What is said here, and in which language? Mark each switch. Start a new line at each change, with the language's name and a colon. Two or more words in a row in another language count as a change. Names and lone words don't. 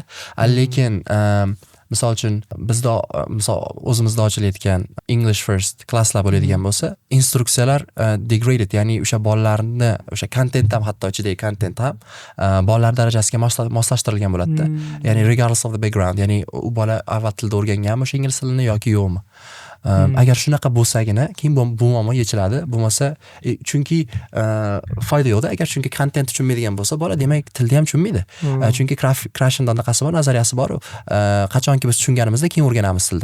Uzbek: Lekin misol uchun bizda o'zimizda ochilayotgan
English: English first
Uzbek: klasslar bo'ladigan bo'lsa, instruksiyalar degraded, ya'ni o'sha bolalarni o'sha kontent ham, hatto ichidagi kontent ham bolalar darajasiga moslashtirilgan bo'ladi-da.
English: Ya'ni regardless of the background,
Uzbek: ya'ni u bola avval tilda o'rganganmi o'sha ingliz tilini yoki yo'qmi. Agar shunaqa bo'lsagina keyin bu muammo yechiladi. Bo'lmasa, chunki foyda yo'qda. Agar chunki kontent tushunmaydigan bo'lsa, bola demak tilni ham tushunmaydi. Chunki Krashinda qanaqasi bor, nazariyasi bor. Qachonki biz tushunganimizda keyin o'rganamiz tilda.